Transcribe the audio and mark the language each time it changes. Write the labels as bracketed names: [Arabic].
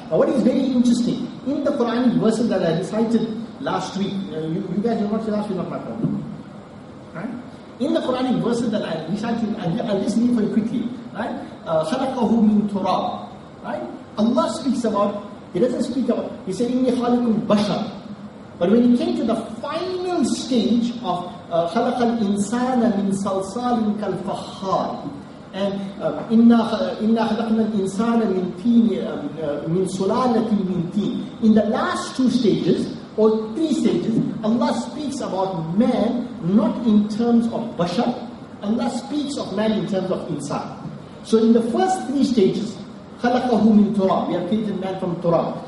[English] Now what is very interesting, in the Quranic verses that I recited last week, you guys will not say last week, not my problem. Right? In the Quranic verses that I recited, I'll just read for you quickly. Right? [Arabic] خَلَقَهُ مِنْ تُرَابٍ. Right? [English] Allah speaks about, He doesn't speak about, He said, [Arabic] إِنِّي خَالِقٌ بَشَرٍ. [English] But when He came to the final stage of [Arabic] خَلَقَ الْإِنسَانَ مِنْ صَلْصَالٍ كَالْفَخَّارِ, [English] and [Arabic] إِنَّا خَلَقْنَا الْإِنسَانَ مِنْ طِينٍ مِنْ سُلَالَةٍ مِنْ طِينٍ. [English] In the last two stages, or three stages, Allah speaks about man not in terms of bashar, Allah speaks of man in terms of insan. So in the first three stages, [Arabic] خَلَقَهُ مِنْ تُرَابٍ, [English] we have created man from turab.